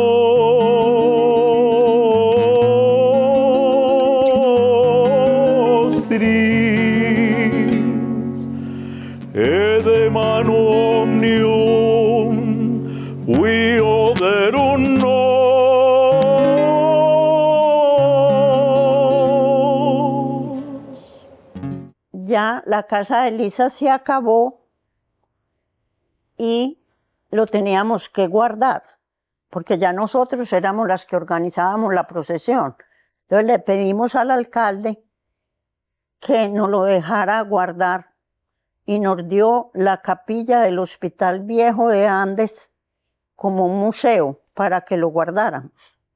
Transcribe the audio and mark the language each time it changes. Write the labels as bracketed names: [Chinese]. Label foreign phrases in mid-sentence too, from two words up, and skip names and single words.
[Latin] nostris, et de manu omnium qui oderunt nos. [Spanish] Ya la casa de Elisa se acabó y lo teníamos que guardar, porque ya nosotros éramos las que organizábamos la procesión. Entonces le pedimos al alcalde que nos lo dejara guardar y nos dio la capilla del Hospital Viejo de Andes como un museo para que lo guardáramos.